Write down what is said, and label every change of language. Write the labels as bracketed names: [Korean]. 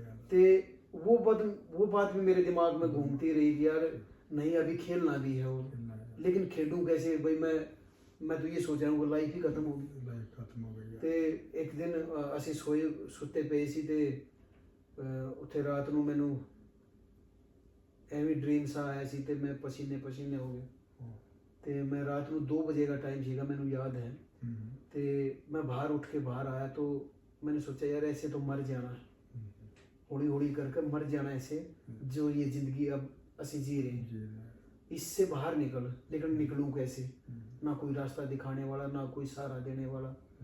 [Hindi] ते वो बात भी मेरे दिमाग में घूमती रही कि यार नहीं अभी खेलना भी है, और लेकिन खेलूं कैसे भाई। मैं तो ये सोच रहा हूँ कि लाइफ ही खत्म होगी। [Punjabi] ते एक दिन ਅਸੀਂ ਸੁੱਤੇ ਪਏ ਸੀ ਤੇ ਉੱਥੇ ਰਾਤ ਨੂੰ ਮੈਨੂੰ ਐਵੇਂ ਡ੍ਰੀਮ ਸਾ ਆਇਆ ਸੀ ਤੇ ਮੈਂ ਪਸੀਨੇ ਹੋ ਗਿਆ। ਤੇ ਮੈਂ ਰਾਤ ਨੂੰ 2 ਵਜੇ ਦਾ ਟਾਈਮ ਸੀਗਾ ਮੈਨੂੰ ਯਾਦ है। [Hindi] ਤੇ मैं बाहर उठ के बाहर आया तो मैंने सोचा यार ऐसे तो मर जाना, हौली हौली करके मर जाना ऐसे, जो ये जिंदगी अब [Punjabi] ਅਸੀਂ [Hindi] जी रहे हैं, इससे बाहर निकल, लेकिन निकलूं कैसे, ना कोई रास्ता दिखाने वाला, ना कोई सहारा देने वाला।